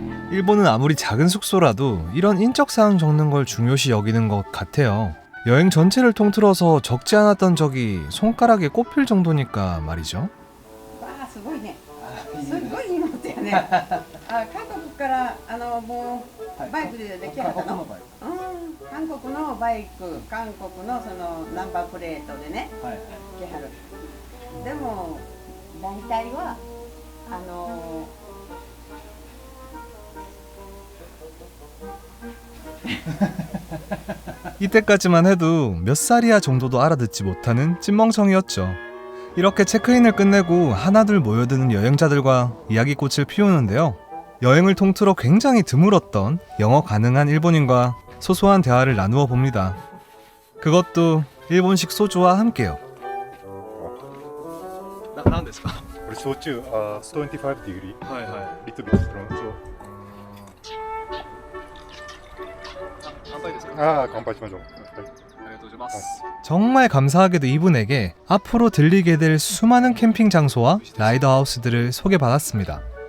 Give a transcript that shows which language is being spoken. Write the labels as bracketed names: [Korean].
[Korean] 일본은 아무리 작은 숙소라도 이런 인적사항 적는 걸 중요시 여기는 것 같아요. 여행 전체를 통틀어서 적지 않았던 적이 손가락에 꼽힐 정도니까 말이죠. [Japanese] すごいね。すごい荷物やね。あ、韓国からもうバイクで来はったの？韓国のバイク、韓国のそのナンバープレートでね、来はる。でも大体は [Korean] 이때까지만 해도 몇 살이야 정도도 알아듣지 못하는 찐멍청이였죠. 이렇게 체크인을 끝내고 하나둘 모여드는 여행자들과 이야기꽃을 피우는데요. 여행을 통틀어 굉장히 드물었던 영어 가능한 일본인과 소소한 대화를 나누어 봅니다. 그것도 일본식 소주와 함께요. [Japanese] 何ですか？これ焼酎 [English] 25 degree [Japanese] はいは [English] リトルビットストロング [Japanese] 乾杯ですか？乾杯しましょう。ありがとうございます。 [Korean] 정말 감사하게도 이분에게 앞으로 들리게 될 수많은 캠핑 장소와 라이더 하우스들을 소개받았습니다.